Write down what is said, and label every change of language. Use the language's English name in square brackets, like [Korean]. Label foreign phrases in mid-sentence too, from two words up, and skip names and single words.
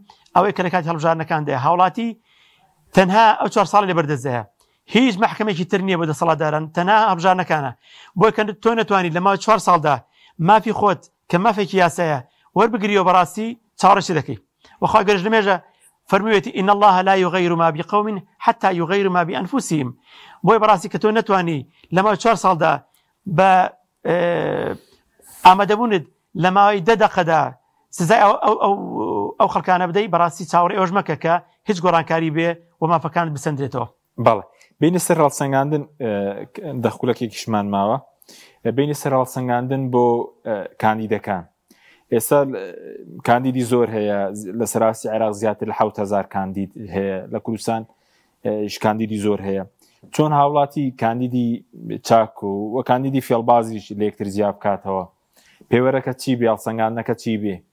[Central Kurdish] ئەوەی کە لە کاتی هەڵبژاردنەکان دەیە هاوڵاتی تەنها ئەو 4 ساڵی لەبەردەستدایە هیچ محکمەیەکی تر نییە بۆ دەسەڵاتداران تەنها هەڵبژارنەکانە بۆی کە تۆ نەتوانیت لە ماوەی 4 ساڵدا مافی خۆت کە مافێکی یاسایە وەربگریەوە بەڕاستی چاوەڕێی دەکەی وەخوا گەرج لەمێژە فەرموویەتی [Arabic] إن الله لا يغير ما بقوم حتى يغيروا ما بأنفسهم [Central Kurdish] بۆی بەڕاستی کە تۆ نەتوانی لە ماوەی 4 ساڵدا بە ئامادەبوونت لە ماوەی 10 دقەدا سزای ئەو خەڵکانە بدەی بەڕاستی چاوەڕێ ئەوەش مەکە کە هیچ گۆڕانکاری بێ و مافەکانت بسەندرێتەوە. بەڵێ بینی سەر هەڵسەنگاندن دەخولەکێکیشمان ماوە بینی سەر هەڵسەنگاندن بۆ کاندیدەکان ئێستا کاندیدی زۆر هەیە لە سەراستی عێراق زیاتر لە 7,000 کاندید هەیە لە کوردستان کاندیدی زۆر هەیە چۆن هاوڵاتی کاندیدی چاک و کاندیدی فێڵبازیش لە یەکتر زیاد بکاتەوە پێوەرەکە چی بێ هەڵسەنگاندنەکە چی بێ؟